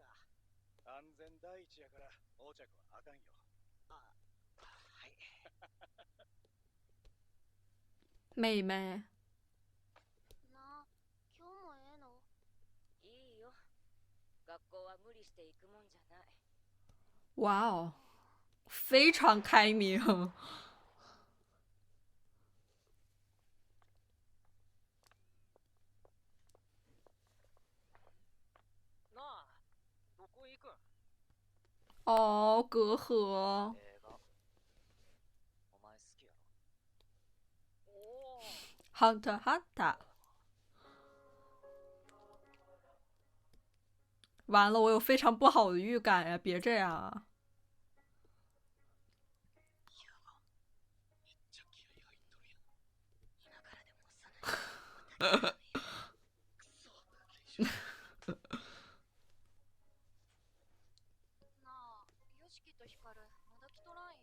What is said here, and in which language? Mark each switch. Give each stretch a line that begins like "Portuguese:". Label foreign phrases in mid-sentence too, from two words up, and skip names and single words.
Japanese: 安全第一やから横着はあかんよ。あ、はい。
Chinese: 妹妹。
Japanese: なあ、今日もええの？いいよ。学校は無理して行くもんじゃない。
Chinese: 哇哦，非常开明。
Japanese: なあ、どこ行くん？
Chinese: 哦，隔阂。
Japanese: 映画。お前好きやろ？おお。 Hunter Hunter。
Chinese: 完了，我有非常不好的预感呀！别这样啊！
Japanese: なあ、ヨシキとヒカル、まだ来とらんよ。